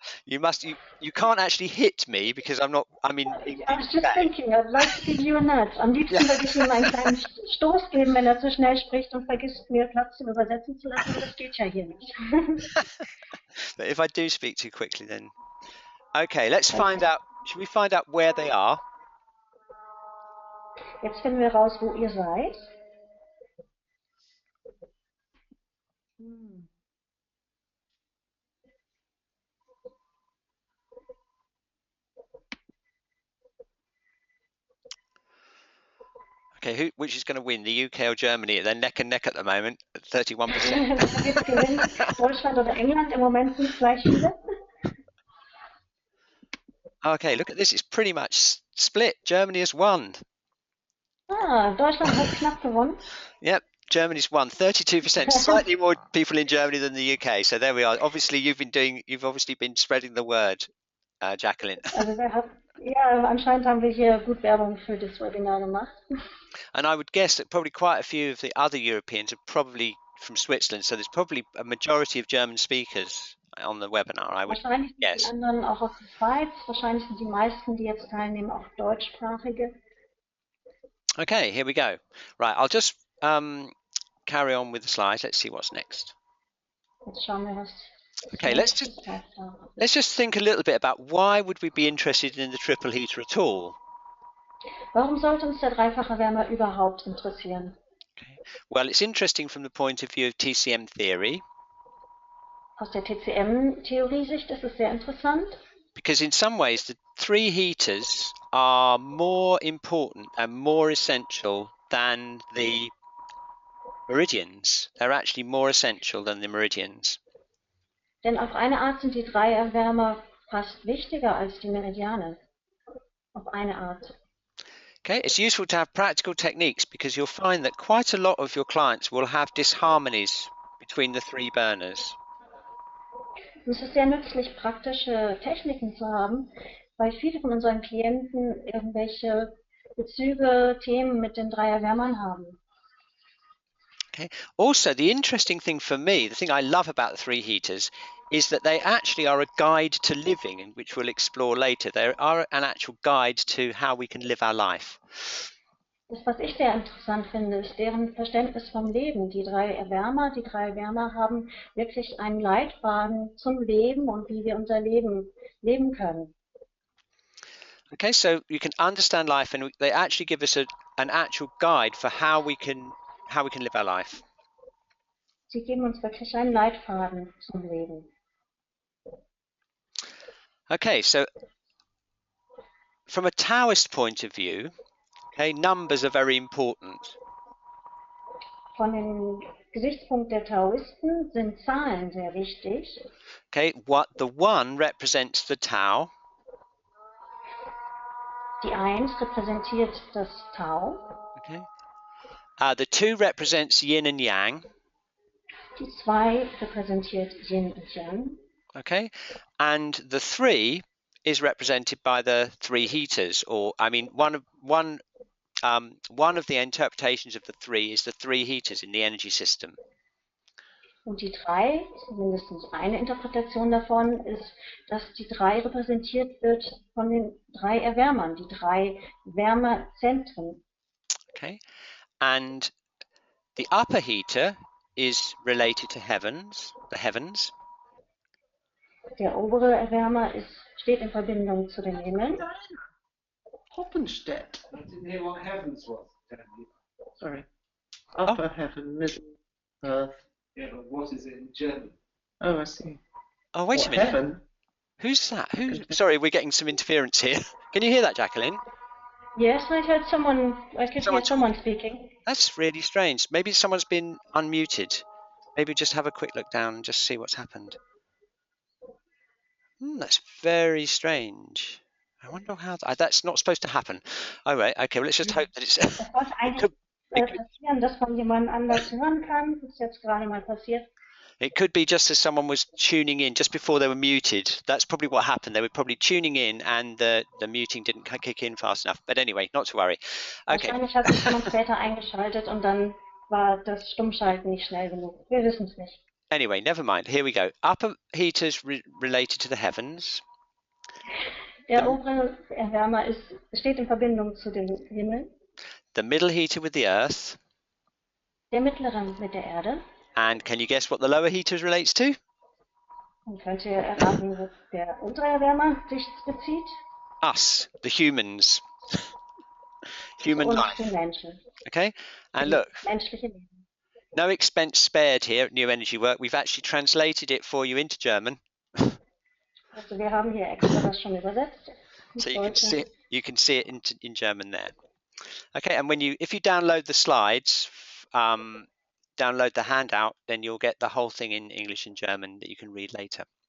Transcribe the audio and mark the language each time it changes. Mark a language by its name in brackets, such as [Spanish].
[English] You can't actually hit me because I'm not. I mean, I was just thinking, I'd like to give you a nudge. [German] Am liebsten würde ich ihm einen kleinen Stoß geben, wenn er zu schnell spricht und vergisst, mir Platz zum Übersetzen zu lassen, aber das geht ja hier nicht. [English] But if I do speak too quickly, then okay. Let's find out. Should we find out where they are? [German] Jetzt finden wir raus, wo ihr seid. [English] Okay, which is going to win, the UK or Germany? They're neck and neck at the moment, at 31%. [German] Deutschland oder England? Im Moment sind es gleich viele. [English] Okay, look at this. It's pretty much split. Germany has won. [German] Ah, Deutschland hat knapp gewonnen. [English] Yep, Germany's won. 32%. Slightly more people in Germany than the UK. So there we are. Obviously, you've obviously been spreading the word, Jacqueline. [German] Also ja, anscheinend haben wir hier gut Werbung für das Webinar gemacht. [English] And I would guess that probably quite a few of the other Europeans are probably from Switzerland. So there's probably a majority of German speakers on the webinar, I would [German] wahrscheinlich sind [English] guess. [German] Die anderen auch aus der Schweiz. Wahrscheinlich sind die meisten, die jetzt teilnehmen, auch deutschsprachige. [English] Okay, here we go. Right, I'll just carry on with the slides. Let's see what's next. [German] Jetzt schauen wir, was. [English] Okay, let's just think a little bit about why would we be interested in the triple heater at all? [German] Warum sollte uns der dreifache Wärmer überhaupt interessieren? [English] Okay. Well, it's interesting from the point of view of TCM theory. [German] Aus der TCM-Theorie-Sicht ist es sehr interessant. [English] Because in some ways the three heaters are more important and more essential than the meridians. They're actually more essential than the meridians. [German] Denn auf eine Art sind die Dreierwärmer fast wichtiger als die Meridiane. Auf eine Art. [English] Okay, it's useful to have practical techniques because you'll find that quite a lot of your clients will have disharmonies between the three burners. [German] Es ist sehr nützlich, praktische Techniken zu haben, weil viele von unseren Klienten irgendwelche Bezüge, Themen mit den Dreierwärmern haben. [English] Okay. Also, the interesting thing for me, the thing I love about the three heaters, is that they actually are a guide to living, and which we'll explore later. They are an actual guide to how we can live our life. [German] Das, was ich sehr interessant finde, ist deren Verständnis vom Leben. Die drei Wärmer haben wirklich einen Leitfaden zum Leben und wie wir unser Leben leben können. [English] Okay, so you can understand life, and they actually give us an actual guide for how we can live our life. [German] Sie geben uns wirklich einen Leitfaden zum Leben. [English] Okay, so from a Taoist point of view, okay, numbers are very important. [German] Von dem Gesichtspunkt der Taoisten sind Zahlen sehr wichtig. [English] Okay, the one represents the Tao. [German] Die 1 repräsentiert das Tao. [English] Okay. The 2 represents Yin and Yang. [German] Die 2 repräsentiert Yin und Yang. [English] Okay, and the 3 is represented by the 3 heaters, or I mean, one of the interpretations of the 3 is the 3 heaters in the energy system. [German] Und die 3, mindestens eine Interpretation davon, ist, dass die 3 repräsentiert wird von den 3 Erwärmern, die 3 Wärmezentren. [English] Okay, and the upper heater is related to the heavens. [German] Der obere Erwärmer steht in Verbindung zu den Himmeln. Hoppenstedt. [English] I didn't hear what heavens was. Sorry. Upper heaven, middle earth. Yeah, but what is it in German? Oh, I see. Oh, wait What, a minute. heaven? Who's that? Sorry, we're getting some interference here. Can you hear that, Jacqueline? Yes, I could hear someone speaking. That's really strange. Maybe someone's been unmuted. Maybe just have a quick look down and just see what's happened. That's very strange. I wonder how that's not supposed to happen. All right, okay, well, let's just hope that it's... [German] Das sollte eigentlich passieren, dass man jemand anders hören kann. Das ist jetzt gerade mal passiert. [English] It could be just as someone was tuning in just before they were muted. That's probably what happened. They were probably tuning in and the muting didn't kick in fast enough. But anyway, not to worry. Okay. [German] Wahrscheinlich hat sich jemand später eingeschaltet und dann war das Stummschalten nicht schnell genug. Wir wissen es nicht. [English] Anyway, never mind. Here we go. Upper heaters related to the heavens. [German] Der obere Erwärmer steht in Verbindung zu dem Himmel. [English] The middle heater with the earth. [German] Der mittlere mit der Erde. [English] And can you guess what the lower heater relates to? [German] Und könnt ihr erraten, wo der untere Erwärmer sich bezieht? [English] Us, the humans. Human life. [German] Die Menschen. [English] Okay, and look, [German] Menschliche Leben. [English] no expense spared here at New Energy Work. We've actually translated it for you into German. [German] Also wir haben hier extra das schon übersetzt. [English] So you can see it in German there. Okay, and if you download the slides, download the handout, then you'll get the whole thing in English and German that you can read later.